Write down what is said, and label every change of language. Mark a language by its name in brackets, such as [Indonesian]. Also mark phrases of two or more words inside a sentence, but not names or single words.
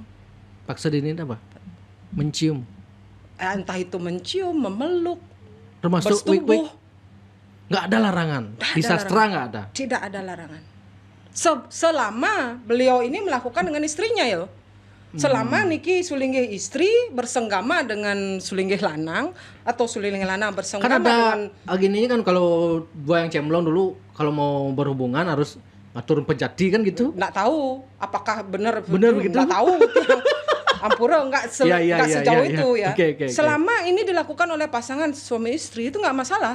[Indonesian] Paksa dinin apa? Mencium. Entah itu mencium, memeluk, termasuk bersetubuh. Nggak ada larangan. Di sastra nggak ada. Tidak ada larangan. Selama beliau ini melakukan dengan istrinya ya. Selama niki sulinggih istri bersenggama dengan sulinggih lanang atau sulinggih lanang bersenggama kan ada dengan gininya kan kalau gua yang cemlong dulu kalau mau berhubungan harus ngatur pejati kan gitu. Nggak tahu apakah benar begitu. Nggak tahu. Ampura nggak sejauh itu ya. Okay. Selama ini dilakukan oleh pasangan suami istri itu nggak masalah.